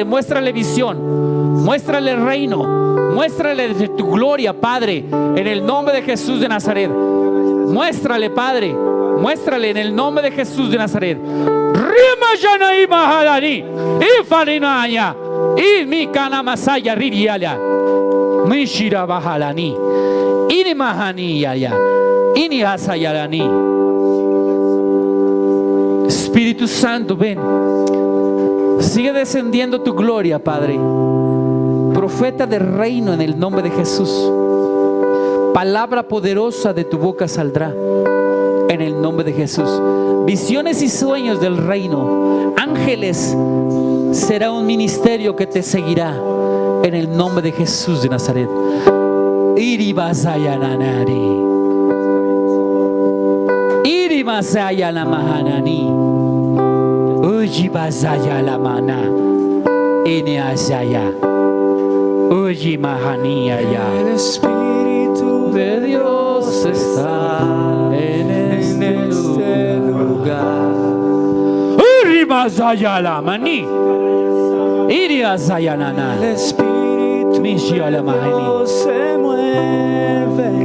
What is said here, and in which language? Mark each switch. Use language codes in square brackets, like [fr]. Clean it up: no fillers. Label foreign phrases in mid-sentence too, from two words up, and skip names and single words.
[es] Muéstrale visión, muéstrale reino, muéstrale de tu gloria, Padre, en el nombre de Jesús de Nazaret. Muéstrale, Padre, muéstrale en el nombre de Jesús de Nazaret. Y mi kana masaya ririala mishira bahalani ini mahani yaya ini hasayalani. Espíritu Santo, ven, sigue descendiendo tu gloria, Padre. Profeta del reino en el nombre de Jesús. Palabra poderosa de tu boca saldrá en el nombre de Jesús. Visiones y sueños del reino. Ángeles, será un ministerio que te seguirá en el nombre de Jesús de Nazaret. Iribasayananari. Irimasayalamahanani. Ujibasayalamana. Eneasaya. Ujimahaniyaya. El Espíritu De Dios está en este lugar. Urimasayalamani. Iriasayanana. El Espíritu de Dios se mueve